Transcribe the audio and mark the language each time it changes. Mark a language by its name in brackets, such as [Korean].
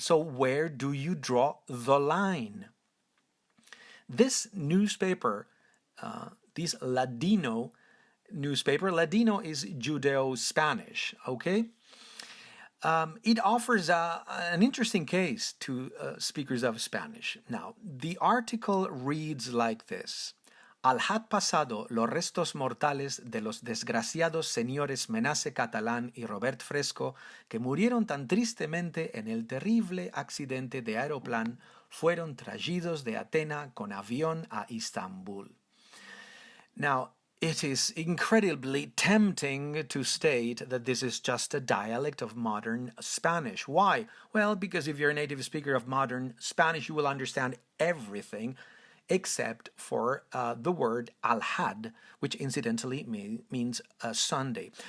[English] So where do you draw the line? This newspaper, this Ladino newspaper, Ladino is Judeo-Spanish, okay? It offers an interesting case to speakers of Spanish. Now, the article reads like this. [Ladino] Al had pasado los restos mortales de los desgraciados señores Menace Catalán y Robert Fresco, que murieron tan tristemente en el terrible accidente de aeroplano, fueron traídos de Atena con avión a Istambul. [English] Now, it is incredibly tempting to state that this is just a dialect of modern Spanish. Why? Well, because if you're a native speaker of modern Spanish, you will understand everything except for the word al-had, which incidentally means Sunday.